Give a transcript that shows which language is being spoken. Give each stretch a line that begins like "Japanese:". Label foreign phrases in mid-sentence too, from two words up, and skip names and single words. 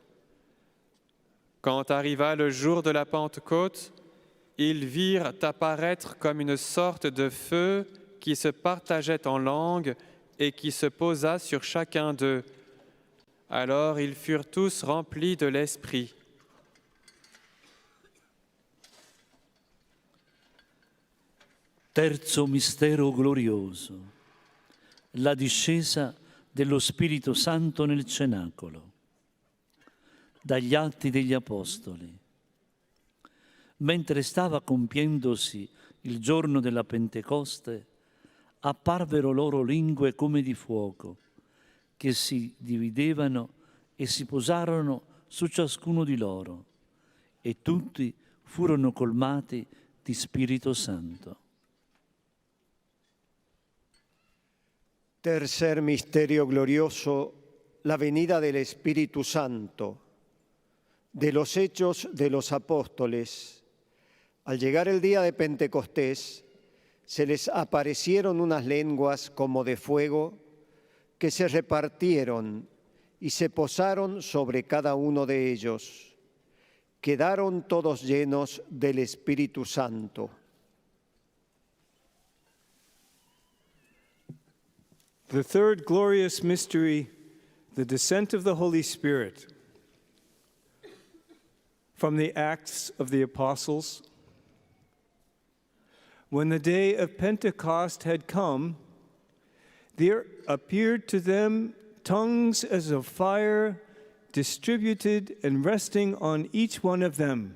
French: Quand arriva le jour de la Pentecôte, ils virent apparaître comme une sorte de feu qui se partageait en langues et qui se posa sur chacun d'eux. Alors ils furent tous remplis de l'Esprit.
Italian: Terzo mistero glorioso, la discesa dello Spirito Santo nel cenacolo. Dagli Atti degli Apostoli. Mentre stava compiendosi il giorno della Pentecoste, apparvero loro lingue come di fuoco, che si dividevano e si posarono su ciascuno di loro, e tutti furono colmati di Spirito Santo.
Spanish: Tercer misterio glorioso, la venida del Espíritu Santo. De los Hechos de los Apóstoles. Al llegar el día de Pentecostés, se les aparecieron unas lenguas como de fuego que se repartieron y se posaron sobre cada uno de ellos. Quedaron todos llenos del Espíritu Santo.
English: The third glorious mystery, the descent of the Holy Spirit. From the Acts of the Apostles. When the day of Pentecost had come, there appeared to them tongues as of fire, distributed and resting on each one of them.